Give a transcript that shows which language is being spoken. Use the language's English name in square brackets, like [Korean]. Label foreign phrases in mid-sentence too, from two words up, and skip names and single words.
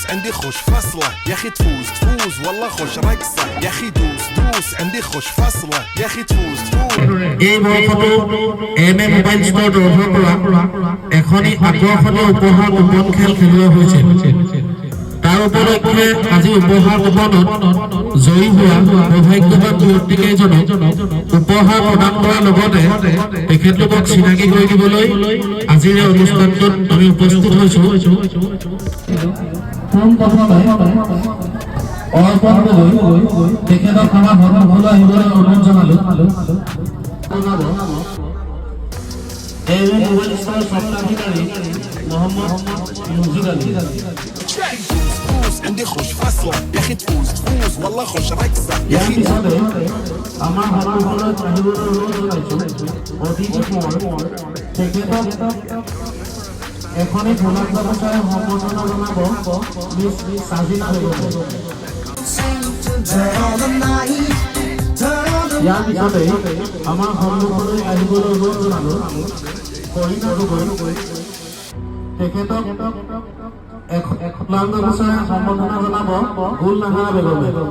[Arabic] عندي خوش فصلة يا اخي تفوز تفوز والله خوش رقصة يا اخي دوس دوس عندي خوش فصلة يا اخي تفوز تفوز [Assamese] এই বৰ্ষটো এমএ মোবাইল ষ্ট'ৰ তৰফৰ পৰা এখনি আকৰ্ষণীয় উপহাৰ কুপন খেল খেলোৱা হৈছে। তাৰ উপলক্ষে আজি উপহাৰ কুপনত জয়ী হোৱা সৌভাগ্যৱান ব্যক্তিকেইজনক উপহাৰ প্ৰদান কৰাৰ লগতে তেখেতলোকক চিনাকি কৰি দিবলৈ আজিৰ এই অনুষ্ঠানটোত আমি উপস্থিত হৈছোঁ। পোনপ্ৰথমে অৰ্পণ গগৈ তেখেতক আমাৰ সন্মুখলৈ আহিবলৈ অনুৰোধ জনালোঁ। এমএ মোবাইল ষ্ট'ৰৰ স্বত্বাধিকাৰী মোহাম্মদ মুজিদ আলী। [Arabic] عندي خوش فصلة يا اخي تفوز تفوز والله خوش رقصة يا اخي [Assamese] আমাৰ সন্মুখলৈ আহিবলৈ অনুৰোধ জনাইছোঁ অতিথি কোঁৱৰ তেখেতক এখনি গোলাপ গামোচাৰে সম্বৰ্ধনা জনাব মিছ চাজিনা বেগমে। ইয়াৰ পিছতে আমাৰ সন্মুখলৈ আহিবলৈ অনুৰোধ জনালোঁ কৰীনা গগৈ তেখেতক গোলাপ গামোচাৰে সম্বৰ্ধনা জনাব গুল নাহাৰা বেগমে।